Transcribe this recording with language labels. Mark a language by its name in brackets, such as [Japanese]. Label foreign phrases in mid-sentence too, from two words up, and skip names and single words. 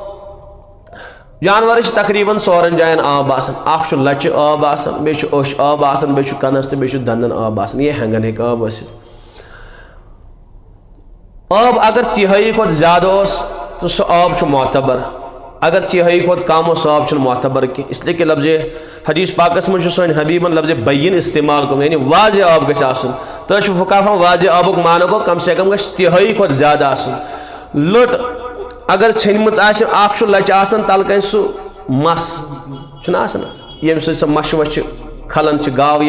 [Kashmiri] جانورس تقریباً 4 جاین آب آسان اکھ چھُ لچہِ آب آسان بیٚیہِ چھُ اوٚش آب آسان بیٚیہِ چھُ کنس تہٕ بیٚیہِ چھُ دندن آب آسان یہ ہینگن ہیٚکہِ آب ٲسِتھ آب اگر 3/4 کھۄتہٕ زیادٕ اوس تو سُہ آب چھُ معتبر اگر 3/4 کھۄتہٕ کم اوس سُہ آب چھُنہٕ معتبر کینٛہہ [Urdu] اس لیے کہ [Kashmiri] لفظ حدیث پاکس منٛز چھُ سٲنۍ حبیبن لفظ بین استعمال کوٚرمُت یعنی واضح آب گژھِ آسُن تۄہہِ چھُ فقہاہن واضح آبُک معنی گوٚو [Urdu] کم سے کم [Kashmiri] گژھِ 3/4 کھۄتہٕ زیادٕ آسُن لٔٹ اگر ژھیٚنمٕژ آسہِ اکھ چھُ لچہِ آسان تلہٕ کنہِ سُہ مس چھُنہ آسان ییٚمہِ سۭتۍ سۄ مچھِ وچھِ کھلان چھِ گاو یا